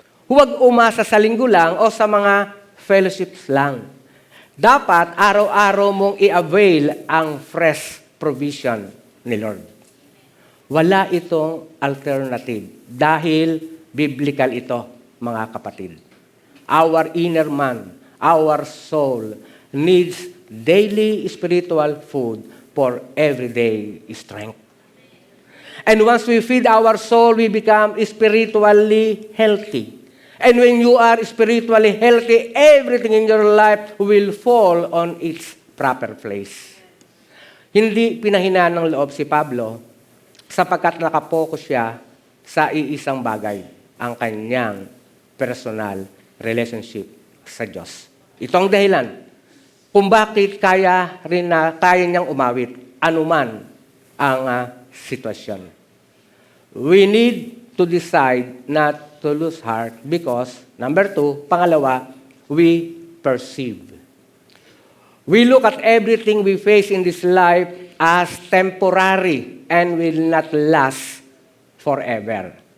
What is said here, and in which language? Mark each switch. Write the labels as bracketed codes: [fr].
[tl] Huwag umasa sa linggo lang o sa mga fellowships lang. Dapat araw-araw mong i-avail ang fresh provision ni Lord. Wala itong alternative dahil biblical ito, mga kapatid. [en] Our inner man, our soul needs daily spiritual food for everyday strength. And once we feed our soul, we become spiritually healthy. And when you are spiritually healthy, everything in your life will fall on its proper place. [tl] Hindi pinahinaan ng loob si Pablo sapagkat nakapokus siya sa iisang bagay, ang kanyang personal relationship sa Diyos. Ito ang dahilan kung bakit kaya niyang umawit anuman ang sitwasyon. [en] We need to decide not to lose heart because, number 2, [tl] pangalawa, [en] we perceive. We look at everything we face in this life as temporary and will not last forever.